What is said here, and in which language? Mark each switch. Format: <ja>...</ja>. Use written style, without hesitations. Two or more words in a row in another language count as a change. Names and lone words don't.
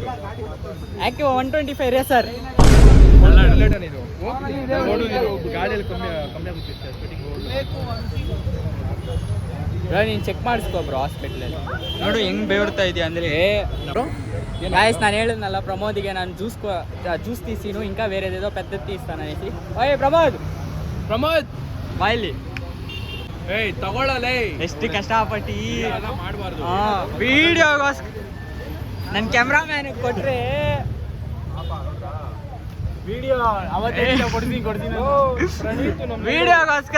<kn>ಆಕ್ಟಿವ್ 125 ರೇಸರ್. ಗಾಡಿಯಲ್ಲಿ ಕಮ್ಮಿ ಆಗುತ್ತೆ ನೀನು ಚೆಕ್ ಮಾಡಿಸ್ಕೊ ಬ್ರೋ ಹಾಸ್ಪಿಟ್ಲಲ್ಲಿ. ನೋಡು ಹೆಂಗ್ ಬೇಡ್ತಾ ಇದೆಯಾ ಅಂದರೆ. ಗಾಯ್ಸ್, ನಾನು ಹೇಳಿದ್ನಲ್ಲ ಪ್ರಮೋದಿಗೆ ನಾನು ಜ್ಯೂಸ್</kn> <te>తీసిను ఇంకా వేరేదేదో పెద్దది తీస్తాను అనేసి.</te> <kn>ಓಯ್ ಪ್ರಮೋದ್ ಬಾಯ್ಲಿ. ಏಯ್ ತಗೊಳ್ಳಲೇ, ಎಷ್ಟು ಕಷ್ಟಪಟ್ಟು ಮಾಡಬಾರ್ದು ವಿಡಿಯೋಗೋಸ್ಕರ. ನನ್ನ ಕ್ಯಾಮ್ರಾಮ್ಯಾನ್ ಕೊಟ್ರೆ ವಿಡಿಯೋ ವಿಡಿಯೋಗೋಸ್ಕರ</kn>